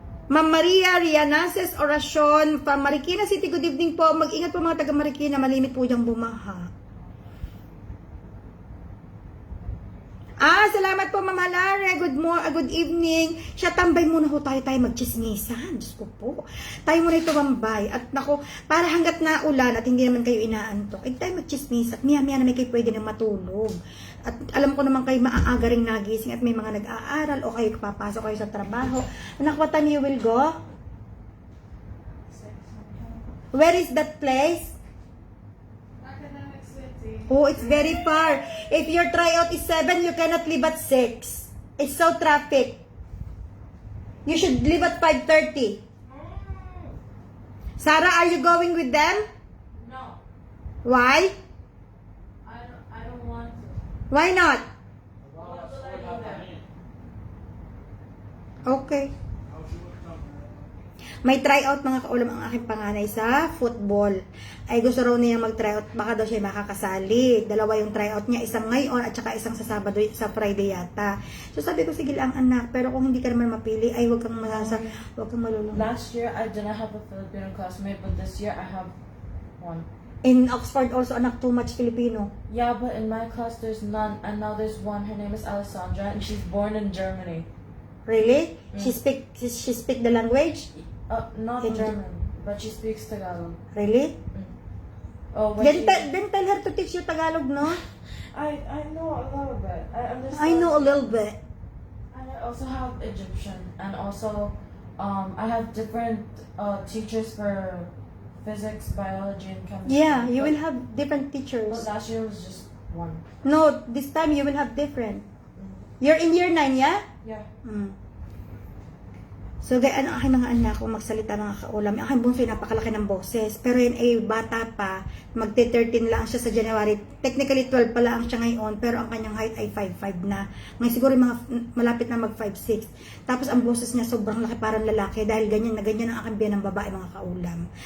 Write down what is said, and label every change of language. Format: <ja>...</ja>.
<en>Ma'am Maria Rianases Orasyon from Marikina City. Good evening po.</en> <tl>Mag-ingat po mga taga Marikina. Malimit po diyang bumaha. Salamat po Ma'am Halare.</tl> <en>Good evening.</en> <tl>Siya, tambay muna ho tayo magchismisan. Diyos ko po. Tayo muna ito bambay. At nako, para hanggat na ulan at hindi naman kayo inaantok, tayo magchismis at miya-miya na may kayo pwede na matulog. At alam ko naman kayo maaaga ring nagising at may mga nag-aaral o kayo papasok kayo sa trabaho.</tl> <en>Anak, what time you will go? Where is that place? Oh, it's very far. If your tryout is 7, you cannot leave at 6. It's so traffic. You should leave at 5:30. Sarah, are you going with them? No. Why? I don't want to. Why not? What will I do there? Okay.</en> <tl>May tryout mga kaulam ang aking panganay sa football. Ay gusto raw niya mag-tryout. Baka daw siya makakasali. Dalawa yung tryout niya. Isang ngayon at saka isang sa Sabado, sa Friday yata. So sabi ko, sige lang anak. Pero kung hindi ka naman mapili, ay huwag kang malulung.</tl> <en>Last year, I didn't have a Filipino classmate, but this year, I have one. In Oxford also, anak, too much Filipino. Yeah, but in my class, there's none. And now there's one. Her name is Alessandra, and she's born in Germany. Really? Mm. She speak the language? Not In German, but she speaks Tagalog. Really? Oh, when Then tell her to teach you Tagalog, no? I know a little bit. I understand. I know a little bit. And I also have Egyptian, and also I have different teachers for physics, biology, and chemistry. Yeah, you will have different But teachers. last year was just one. No, this time you will have different. You're in year 9, yeah? Yeah. Mm.</en> <tl>So, gaya ang aking mga anak, kung magsalita mga kaulam, ang aking bunso ay napakalaki ng boses. Pero yun ay bata pa, magte-13 lang siya sa January. Technically, 12 pa lang siya ngayon, pero ang kanyang height ay 5'5 na. Ngayon siguro mga malapit na mag 5'6. Tapos ang boses niya sobrang laki parang lalaki dahil ganyan na ganyan ang aking biyan ng babae mga kaulam.</tl>